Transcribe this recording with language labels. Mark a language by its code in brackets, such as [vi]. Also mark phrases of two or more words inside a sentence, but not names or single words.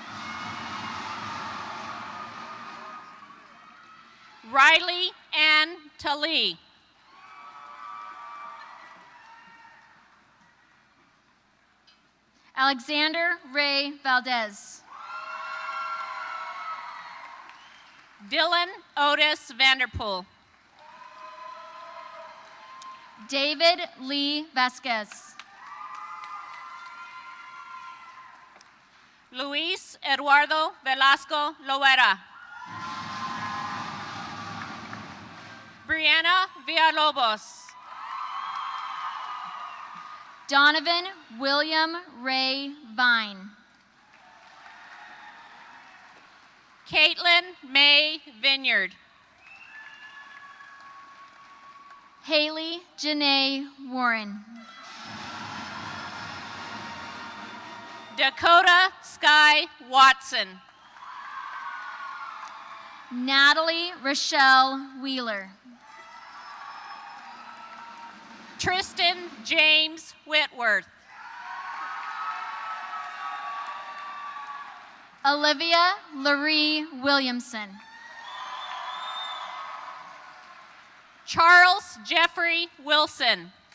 [en] Riley Ann Talley. Alexander Ray Valdez. Dylan Otis Vanderpool. David Lee Vasquez. Luis Eduardo Velasco Loera. Brianna Villalobos. Donovan William Ray Vine. Caitlin May Vineyard. Haley Janae Warren. Dakota Sky Watson. Natalie Rochelle Wheeler. Tristan James Whitworth. Olivia Larie Williamson. Charles Jeffrey Wilson.